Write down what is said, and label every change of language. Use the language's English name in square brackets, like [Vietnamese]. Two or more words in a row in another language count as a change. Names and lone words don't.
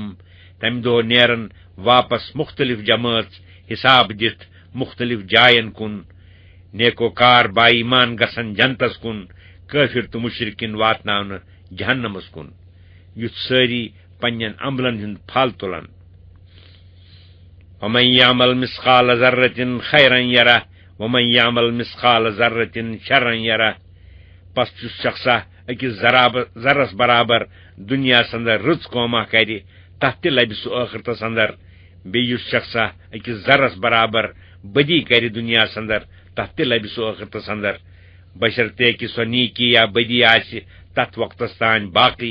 [Kashmiri] تمہِ دۄہ نیرن واپس مختلف جمٲژ حساب دِتھ مختلف جاین کُن. نیکوکار با ایمان گژھن جنتس کُن، کٲفِر تہٕ مشرکین واتناونہٕ جہنمس کُن، یُتھ سٲری پننٮ۪ن عملن ہُنٛد پھل تُلن. [Arabic] ومن یعمل مثقال ذرة خیرا یرہ ومن یعمل مثقال ذرة شرا یرہ. [Kashmiri] پس یُس شخصا أکِس ذرس برابر دُنیاہس اندر رٕژ کٲمہ کرِ، تتھ تہِ لبہِ سُہ ٲخرتس اندر. بیٚیہِ یُس شخصا أکِس ذرس برابر بدی کرِ دُنیاہس اندر، تتھ تہِ لبہِ سُہ ٲخرتس اندر، بشرطے کہ سۄ نیکی یا بدی آسہِ تتھ وقتس تانۍ باقی.